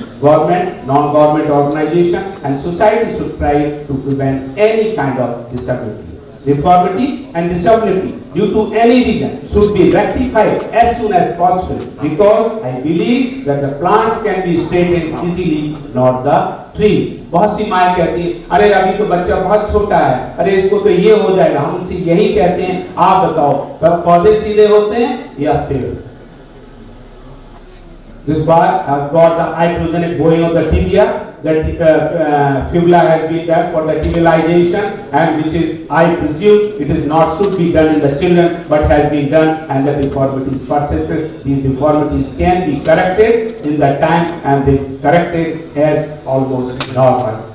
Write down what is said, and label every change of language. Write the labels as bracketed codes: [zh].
[en] Government, non-government organization and society should try to prevent any kind of disability. Deformity and disability due to any reason should be rectified as soon as possible, because I believe that the plants can be straightened easily, not the tree. [hi] बहुत सी माएं कहती हैं, अरे अभी तो बच्चा बहुत छोटा है, अरे इसको तो ये हो जाएगा, हम उनसे यही कहते हैं, आप बताओ, कब पौधे सीधे होते हैं या पेड़? [en] This boy has got the iatrogenic bowing of the tibia. That fibula has been done for the tibialization, and which is, I presume, it is not should be done in the children, but has been done, and the deformities persisted. These deformities can be corrected in the time, and they corrected as almost normal.